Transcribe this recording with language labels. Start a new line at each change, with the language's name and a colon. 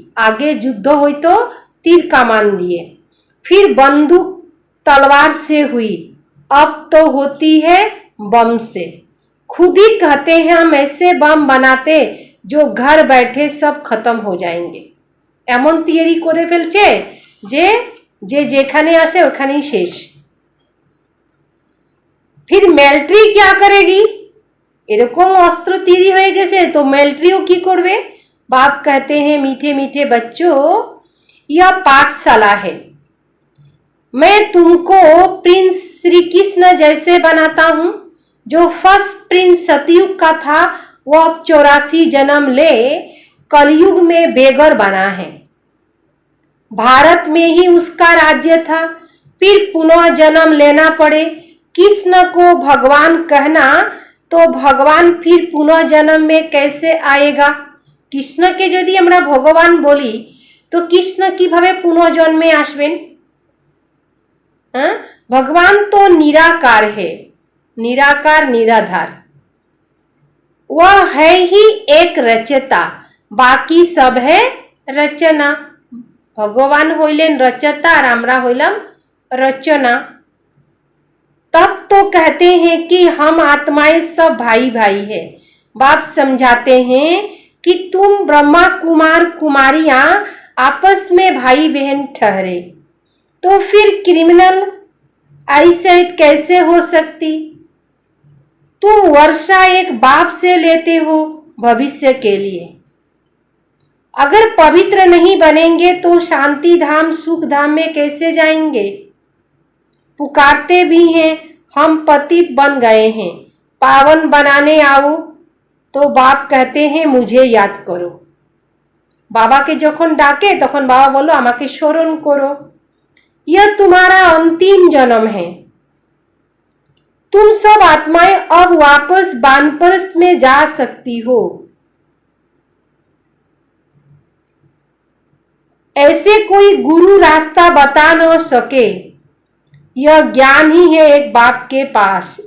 Hindi: आगे युद्ध हुई तो तीर कमान दिए, फिर बंदूक तलवार से हुई, अब तो होती है बम से। खुद ही कहते हैं हम ऐसे बम बनाते जो घर बैठे सब खत्म हो जाएंगे।
Bangla: এমন থিওরি করে ফেলছে যে যে যেখানে আসে ওখানেই শেষ।
Hindi: फिर मिलिट्री क्या करेगी?
Bangla: এরকম অস্ত্র তৈরি হয়ে গেছে তো মিলিट्रीও কি করবে?
Hindi: बाप कहते हैं मीठे मीठे बच्चों यह पाठशाला है, मैं तुमको प्रिंस श्री कृष्ण जैसे बनाता हूँ। जो फर्स्ट प्रिंस सतयुग का था वो अब 84 जन्म ले कलयुग में बेगर बना है। भारत में ही उसका राज्य था, फिर पुनः जन्म लेना पड़े। कृष्ण को भगवान कहना तो भगवान फिर पुनः जन्म में कैसे आएगा?
Bangla: कृष्णके यदि আমরা ভগবান বলি তো কৃষ্ণ কিভাবে পুনর্জন্মে আসবেন?
Hindi: भगवान तो निराकार है, निराकार निराधार। वह है ही एक रचता, बाकी सब है रचना।
Bangla: भगवान হইলেন रचता और আমরা হইলাম रचना।
Hindi: तब तो कहते हैं कि हम आत्माएं सब भाई भाई है। बाप समझाते हैं कि तुम ब्रह्मा कुमार कुमारियां आपस में भाई बहन ठहरे, तो फिर क्रिमिनल आईसाइट कैसे हो सकती? तुम वर्षा एक बाप से लेते हो भविष्य के लिए। अगर पवित्र नहीं बनेंगे तो शांति धाम सुख धाम में कैसे जाएंगे? पुकारते भी हैं हम पतित बन गए हैं, पावन बनाने आओ। तो बाप कहते हैं मुझे याद करो।
Bangla: बाबा के যখন ডাকে তখন বাবা বলো আমাকে স্মরণ করো।
Hindi: यह तुम्हारा अंतिम जन्म है। तुम सब आत्माएं अब वापस वानप्रस्थ में जा सकती हो। ऐसे कोई गुरु रास्ता बता न सके, यह ज्ञान ही है एक बाप के पास।